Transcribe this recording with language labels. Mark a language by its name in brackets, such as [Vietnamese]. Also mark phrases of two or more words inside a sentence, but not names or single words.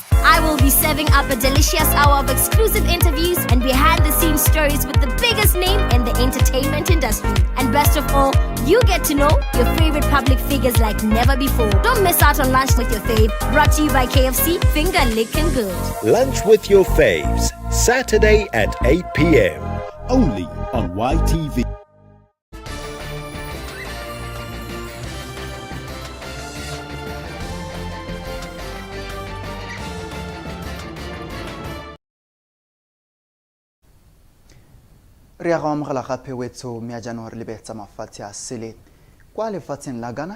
[English] I will be serving up a delicious hour of exclusive interviews and behind the scenes stories with the biggest name in the entertainment industry. And best of all, you get to know your favorite public figures like never before. Don't miss out on Lunch with Your Fave, brought to you by KFC, finger licking good. Lunch with your faves, Saturday at 8 p.m. Only on YTV. [Tswana] Re a go amogela gape wetso mme a jaanong re lebetsa mafatshe a sele kwa lefatsheng la Ghana.